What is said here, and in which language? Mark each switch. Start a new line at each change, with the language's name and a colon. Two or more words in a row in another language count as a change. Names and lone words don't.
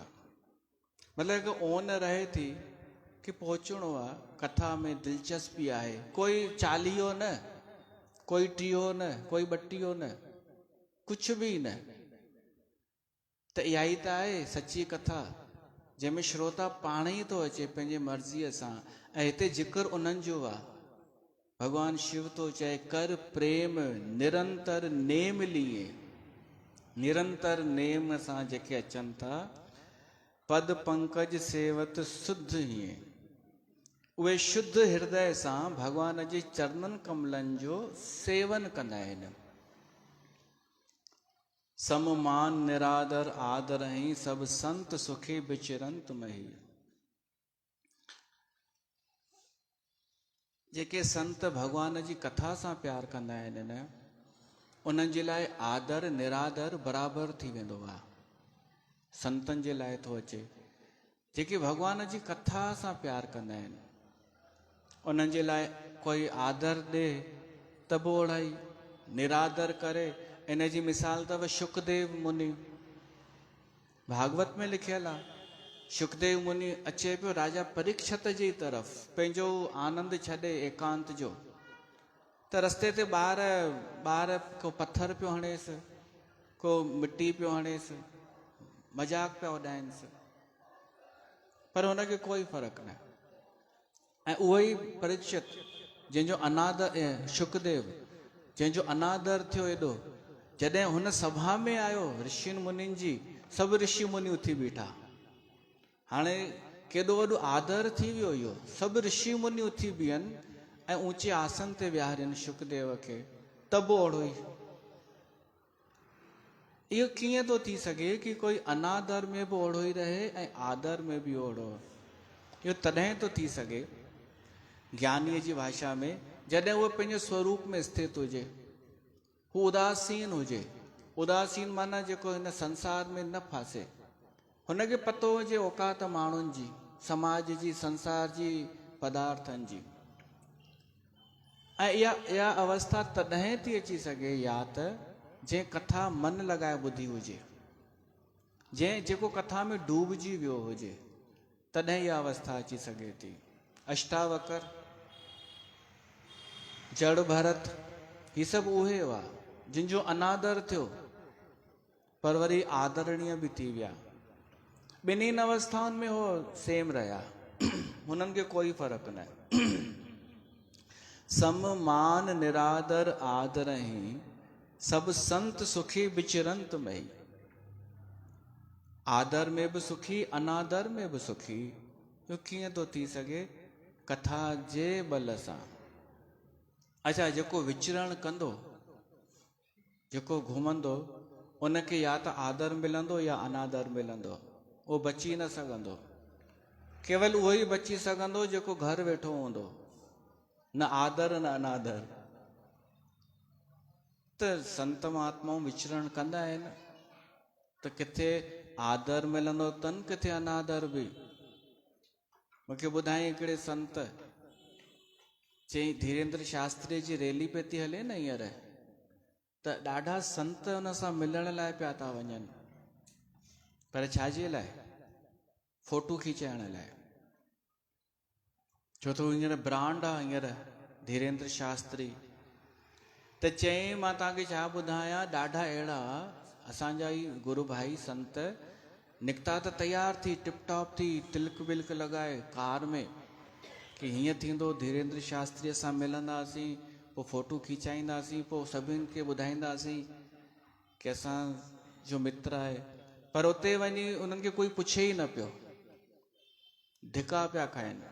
Sindhi: मतिलबु ओन रहे थी कि पहुचणो आहे, कथा में दिलचस्पी आहे। कोई 40 न, कोई 30 न, कोई 32 न, कुझु बि न। त इहा ई त आहे सची कथा, जंहिंमें श्रोता पाण ई थो अचे पंहिंजे मर्ज़ीअ सां। ऐं हिते जिक्र उन्हनि जो आहे। भगवान शिव तो चए,
Awadhi: कर प्रेम निरंतर नेम लिए।
Sindhi: निरंतर नेम सां जेके अचनि था,
Awadhi: पद पंकज सेवत शुद्ध हीअं,
Sindhi: उहे शुद्ध हृदय सां भगवान जे चरणनि कमलनि जो सेवन कंदा आहिनि।
Awadhi: सममान निरादर आदर ही सब संत सुखी विचरंत मही।
Sindhi: जेके संत भगवान जी कथा सां प्यार कंदा आहिनि न, उन्हनि जे लाइ आदर निरादर बराबरि थी वेंदो आहे। संतनि जे लाइ थो अचे। जेके भगवान जी कथा सां प्यार कंदा आहिनि, उन्हनि जे लाइ कोई आदर ॾे त बि ओढ़ाई, निरादर करे। इन जी मिसाल अथव शुकदेव मुनि। भागवत में लिखियल आहे, शुकदेव मुनि अचे पियो राजा परीक्षित जी तरफ़, पंहिंजो आनंद छॾे एकांत जो। त रस्ते ते ॿार को पत्थर पियो हणेसि, को मिटी पियो हणेसि, मजाक पिया उॾाइनिसि, पर हुनखे कोई फ़र्क़ु न। ऐं उहो ई परीक्षित, जंहिंजो अनादर, शुकदेव जंहिंजो अनादर थियो एॾो, जॾहिं हुन सभा में आयो ऋषियुनि मुनिनि जी, सभु ऋषि मुनि उथी बीठा। हाणे केॾो वॾो आदर थी वियो इहो, सभु ऋषि मुनि उथी बीहनि ऐं ऊचे आसन ते विहारनि शुकदेव खे, त बि ओढ़ो ई। इहो कीअं थो थी सघे कि कोई अनादर में बि ओढ़ो ई रहे ऐं आदर में बि ओढ़ो? इहो तॾहिं थो थी सघे ज्ञानीअ जी भाषा में, जॾहिं उहो पंहिंजे स्वरूप में स्थित हुजे, हू उदासीन हुजे। उदासीन माना जेको हिन संसार में न फासे, हुनखे पतो हुजे औकात माण्हुनि जी, समाज जी, संसार जी, पदार्थनि जी। ऐं इहा अवस्था तॾहिं थी अची सघे या त जंहिं कथा मन लॻाए ॿुधी हुजे, जेको कथा में डूबजी वियो हुजे, तॾहिं इहा अवस्था अची सघे थी। अष्टावकर, जड़ भरत, ही सभु उहे हुआ जिन जो अनादर थियो, पर वरी आदरणीय बि थी विया। ॿिन्हिनि अवस्थाउनि में हो सेम रहिया, हुननि खे कोई फ़र्क़ु न।
Awadhi: सम मान निरादर आदर ही सब संत सुखी विचरंत मई।
Sindhi: आदर में बि सुखी, अनादर में बि सुखी। इहो कीअं थो थी सघे? कथा जे बल सां। अच्छा, जेको विचरण कंदो, जेको घुमंदो, उनखे या त आदर मिलंदो या अनादर मिलंदो, उहो बची न सघंदो। केवल उहो ई बची सघंदो जेको घर वेठो हूंदो, न आदर न अनादर। त संत महात्माऊं विचरण कंदा आहिनि, त किथे आदर मिलंदो तन किथे अनादर बि। मूंखे ॿुधाई हिकिड़े संत चई धीरेन्द्र शास्त्री जी रैली पे थी हले न हींअर, त ॾाढा संत हुन सां मिलण लाइ पिया था वञनि, पर छाजे लाइ? फोटू खींचाइण लाइ। छो त हींअर ब्रांड आहे हींअर धीरेन्द्र शास्त्री। त चई मां तव्हांखे छा ॿुधायां, ॾाढा अहिड़ा असांजा ई गुरू भाई संत निकिता त तयार थी
English: tip top
Sindhi: थी तिलक बिलक लॻाए कार में कि हीअं थींदो, धीरेन्द्र शास्त्रीअ सां मिलंदासीं, पोइ फोटू खीचाईंदासीं, पोइ सभिनि खे ॿुधाईंदासीं कि असांजो मित्र आहे। पर उते वञी उन्हनि खे कोई पुछे ई न पियो, धिका पिया खाइनि।